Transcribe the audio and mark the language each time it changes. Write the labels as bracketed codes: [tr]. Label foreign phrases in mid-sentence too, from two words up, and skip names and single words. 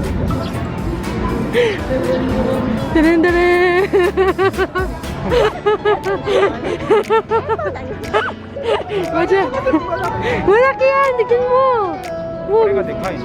[tl] デレンデレン。Maja, malaki yan, tignan mo. [ja] これがでかいの。